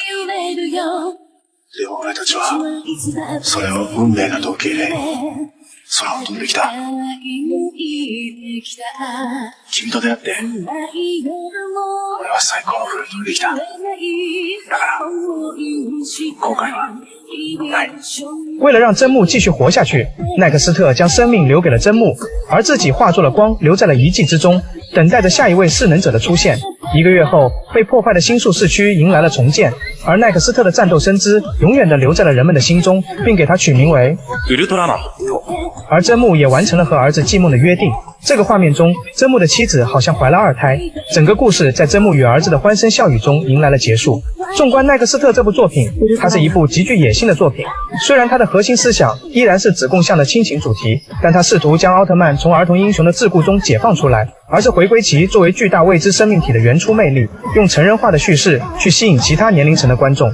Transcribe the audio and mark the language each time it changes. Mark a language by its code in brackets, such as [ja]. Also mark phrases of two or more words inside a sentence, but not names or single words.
[ja] でも俺たちはそれを運命だと受け入れ空を飛んできた。君と出会って俺は最高のフルートができた。だから後悔はない。 [zh] 为了让真木继续活下去，奈克斯特将生命留给了真木，而自己化作了光，留在了遗迹之中，等待着下一位势能者的出现。1个月后，被破坏的星宿市区迎来了重建，而奈克斯特的战斗身姿永远地留在了人们的心中，并给他取名为 [ja] ウルトラマン。 [zh] 而真木也完成了和儿子继梦的约定。这个画面中，真木的妻子好像怀了2胎。整个故事在真木与儿子的欢声笑语中迎来了结束。纵观奈克斯特这部作品，它是一部极具野心的作品。虽然它的核心思想依然是子贡像的亲情主题，但它试图将奥特曼从儿童英雄的桎梏中解放出来，而是回归其作为巨大未知生命体的原初魅力，用成人化的叙事去吸引其他年龄层的观众。